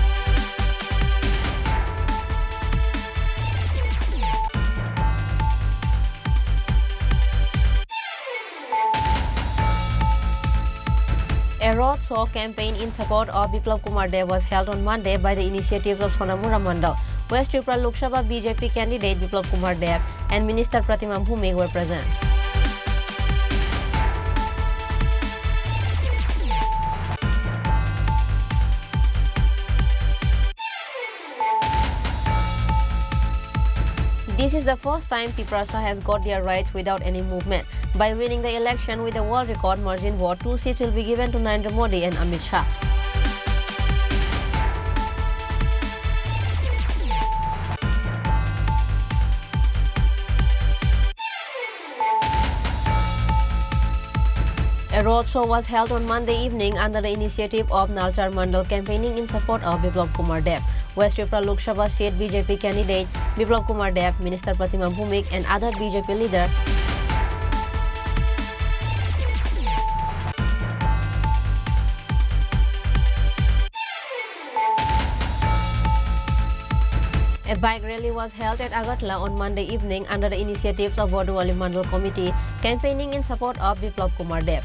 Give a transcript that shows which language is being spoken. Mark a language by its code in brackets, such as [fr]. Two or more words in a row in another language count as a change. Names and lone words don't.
[en] A road show campaign in support of Biplab Kumar Dev was held on Monday by the initiative of Sonamura Mandal. West Tripura Lok Sabha BJP candidate Biplab Kumar Dev and Minister Pratima Bhumik were present. This is the first time Tiprasa has got their rights without any movement. By winning the election with a world record margin vote, 2 seats will be given to Narendra Modi and Amit Shah. A roadshow was held on Monday evening under the initiative of Nalchar Mandal campaigning in support of Biplab Kumar Dev. West Tripura Lok Sabha seat BJP candidate Biplab Kumar Dev, Minister Pratima Bhumik and other BJP leaders A bike rally was held at Agartala on Monday evening under the initiatives of Bordowali Mandal Committee, campaigning in support of Biplab Kumar Dev.